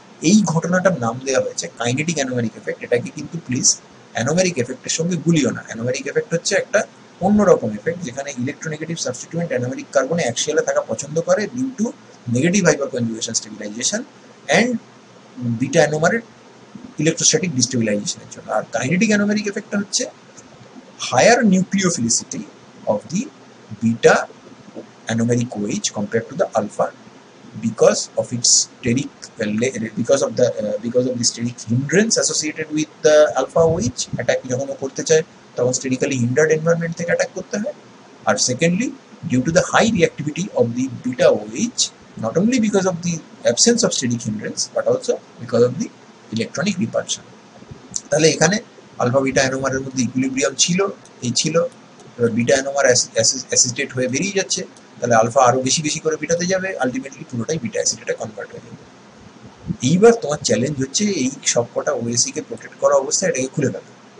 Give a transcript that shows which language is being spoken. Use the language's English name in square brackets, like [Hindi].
[Bangla] এই ঘটনাটার নাম দেওয়া হয়েছে কাইনেটিক অ্যানোমেরিক এফেক্ট। এটাকে কিন্তু প্লিজ অ্যানোমেরিক এফেক্টের সঙ্গে গুলিও না। অ্যানোমেরিক এফেক্ট হচ্ছে একটা অন্যরকম এফেক্ট যেখানে ইলেকট্রোনেগেটিভ সাবস্টিটিউয়েন্ট অ্যানোমেরিক কার্বনে অ্যাক্সিয়ালে থাকা পছন্দ করে [English] due to negative hyperconjugation stabilisation and beta অ্যানোমারের [Bangla] electrostatic ডিস্টেবিলাইজেশনের জন্য। [English] আর kinetic anomeric এফেক্টটা হচ্ছে higher nucleophilicity of the beta anomeric OH compared to the alpha because of its steric because of the steric hindrance associated with the alpha OH attack [Bangla] যখন করতে চায় তখন [English] sterically hindered environment থেকে attack করতে হয়। আর secondly, due to the high reactivity of the beta OH, not only because of the absence of steric hindrance but also because of the electronic repulsion। [Bangla] তাহলে এখানে alpha beta অ্যানোমারের মধ্যে equilibrium ছিল, এবার beta অ্যানোমার acetate হয়ে বেরিয়ে যাচ্ছে, তাহলে alpha আরো বেশি বেশি করে বিটাতে যাবে, আলটিমেটলি পুরোটাই বিটা অ্যাসিটেটে কনভার্ট হয়ে যাবে। এইবার তোমার চ্যালেঞ্জ হচ্ছে এই সবকটা OAC কে প্রোটেক্ট করা অবস্থায় এটাকে খুলে ফেলা।